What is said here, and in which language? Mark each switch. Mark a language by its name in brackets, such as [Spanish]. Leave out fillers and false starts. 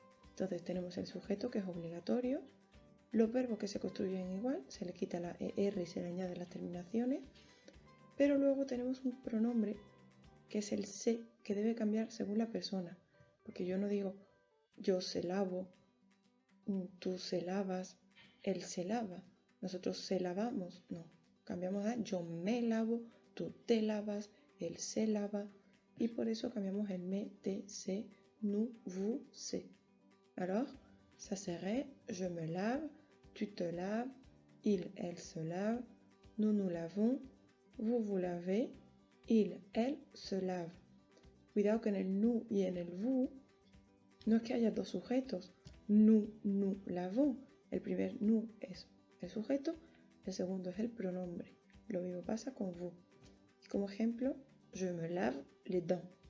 [Spanish] Entonces tenemos el sujeto, que es obligatorio, los verbos que se construyen igual, se le quita la er y se le añaden las terminaciones, pero luego tenemos un pronombre que es el se, que debe cambiar según la persona, porque yo no digo yo se lavo, tú se lavas, él se lava, nosotros se lavamos, no, cambiamos a yo me lavo, tú te lavas, él se lava, y por eso cambiamos el me, te, se, nous, vous, se. [French] Alors, ça serait je me lave, tu te laves, il, elle se lave, nous nous lavons, vous vous lavez, il, elle se lave. [Spanish] Cuidado que en el nous y en el vous no es que haya dos sujetos. [French] Nous lavons. [Spanish] El primer nous es el sujeto, el segundo es el pronombre. Lo mismo pasa con vous. Como ejemplo, [French] je me lave les dents.